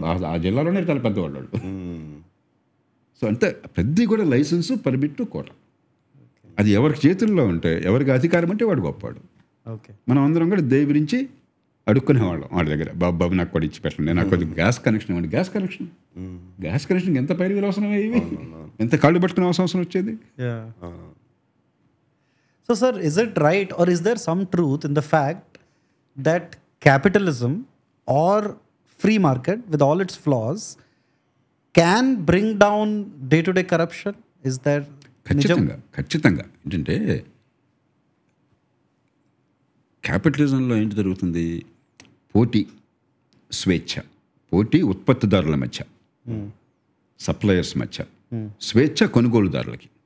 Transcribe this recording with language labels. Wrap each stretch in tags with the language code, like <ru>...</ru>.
<te>ఆ జిల్లాలోనే చాలా పెద్దవాళ్ళు వాళ్ళు. సో అంటే ప్రతి కూడా లైసెన్సు, పర్మిట్, కోట, అది ఎవరికి చేతుల్లో ఉంటే, ఎవరికి అధికారం అంటే వాడు గొప్పవాడు. మనం అందరం కూడా గురించి అడుక్కునేవాళ్ళం వాళ్ళ దగ్గర, బాబు నాకు కూడా ఇచ్చి పెట్టండి, నాకు కొద్దిగా గ్యాస్ కనెక్షన్ ఇవ్వండి. గ్యాస్ కనెక్షన్ ఎంత పైరు అవసరం అయ్యేవి, ఎంత కాళ్ళు పట్టుకునే అవసరం వచ్చేది.</te> <en>So sir, is it right or is there some truth in the fact that capitalism or free market with all its flaws can bring down day-to-day corruption? Is there</en> <te>ఖచ్చితంగా ఏంటంటే క్యాపిటలిజంలో ఏంటి జరుగుతుంది? పోటీ, స్వేచ్ఛ. పోటీ ఉత్పత్తిదారుల మధ్య, సప్లయర్స్ మధ్య, స్వేచ్ఛ కొనుగోలుదారులకి.</te>